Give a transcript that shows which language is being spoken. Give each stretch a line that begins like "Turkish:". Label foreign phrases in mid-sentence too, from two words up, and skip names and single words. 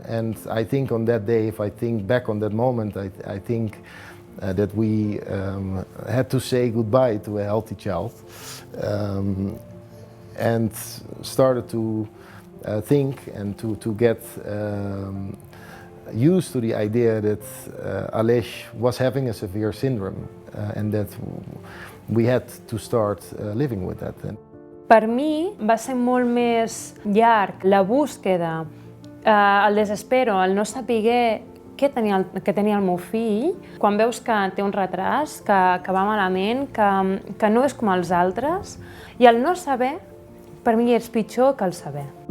English: And I think on that day, if I think back on that moment, I think that we had to say goodbye to a healthy child and started to think and to get used to the idea that Aleix was having a severe syndrome and that we had to start living with that.
Catalan: Per mi va ser molt més llarg la búsqueda, el desespero, el no saber què tenia el meu fill, quan veus que té un retras, que va malament, que no és com els altres, i el no saber per mi és pitjor que el saber.